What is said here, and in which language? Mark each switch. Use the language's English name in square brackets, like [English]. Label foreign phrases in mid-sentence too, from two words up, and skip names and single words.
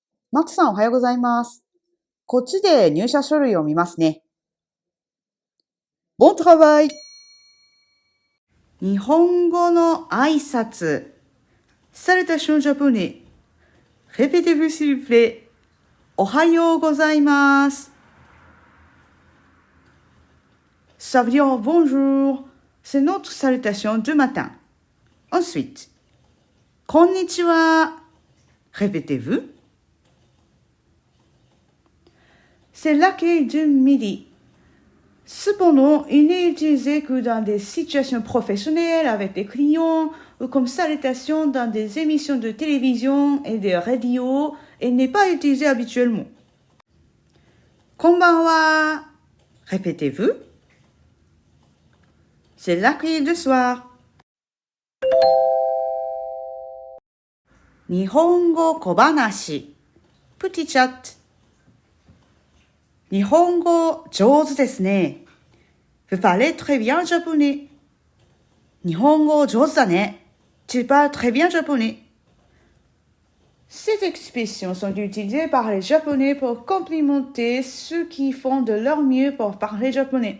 [Japanese] マツさんおはようございます。こっちで入社書類を見ますね。 [French] Bon travail! [Japanese] 日本語の挨拶。 [French] Salutation japonais. Répétez-vous s'il vous plaît. [Japanese] おはようございます。 [French] Ça veut dire bonjour. C'est notre salutation du matin. Ensuite, [Japanese] こんにちは. [French] Répétez-vous. C'est l'accueil du midi. Cependant, il n'est utilisé que dans des situations professionnelles avec des clients ou comme salutation dans des émissions de télévision et de radio et n'est pas utilisé habituellement. Konbanwa. Répétez-vous. C'est l'accueil du soir. [Japanese] 日本語小話. [French] Petit chat. [Japanese] 日本語上手ですね. [French] Vous parlez très bien japonais. [Japanese] 日本語上手だね. [French] Tu parles très bien japonais. Ces expressions sont utilisées par les japonais pour complimenter ceux qui font de leur mieux pour parler japonais.